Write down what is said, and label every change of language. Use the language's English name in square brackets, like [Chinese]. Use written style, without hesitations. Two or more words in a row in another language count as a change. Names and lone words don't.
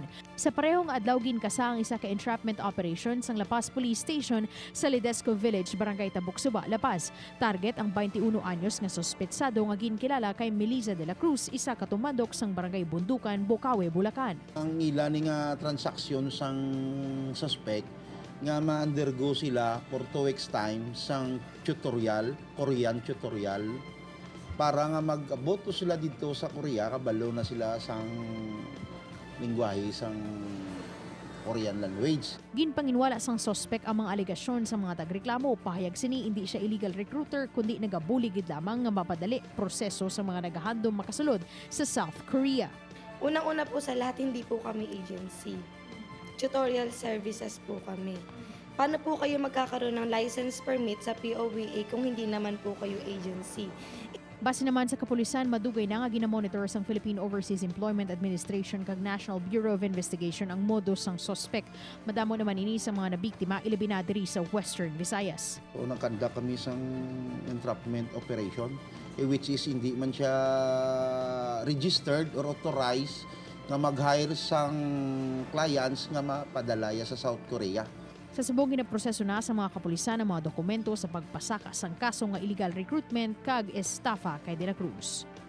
[Hiligaynon] Sa parehong adlaw ginkasa ang isa ka entrapment operation sang La Paz Police Station sa Ledesco Village, barangay Tabuksuba, La Paz. Target ang 21 anyos nga sospetsado nga ginkilala kay Melissa de la Cruz, isa ka tumandok sang barangay Bundukan, Bocaue, Bulacan. Ang ilan nga transaksyon sang suspect nga ma-undergo sila [English] for 2 weeks time [Hiligaynon] sang tutorial, [English] Korean tutorial, [Hiligaynon] para nga mag-aboto sila dito sa Korea, kabalo na sila sang lingwahe sang [English] Korean language. [Hiligaynon] Ginpanginwala sang suspect ang mga alegasyon sa mga tagreklamo. Pahayag sini hindi siya illegal recruiter kundi nagabuligid lamang nga mapadali proseso sa mga nagahandom makasulod sa South Korea. [Filipino] Unang-una po sa lahat, hindi po kami agency. Tutorial services po kami. Paano po kayo magkakaroon ng license permit sa POVA kung hindi naman po kayo agency? [Hiligaynon] Base naman sa kapulisan, madugay na nga ginamonitor sang Philippine Overseas Employment Administration kag National Bureau of Investigation ang modus sang suspect. Madamo naman ini sa mga nabiktima ilabi na diri sa Western Visayas. So nagkanda kami sang entrapment operation, [English] which is [Hiligaynon] hindi man siya [English] registered or authorized [Hiligaynon] nga mag-hire sang clients nga mapadalaya sa South Korea. Sa subong ginaproseso na sa mga kapulisan ang mga dokumento sa pagpasaka sang kaso nga illegal recruitment kag estafa kay De La Cruz.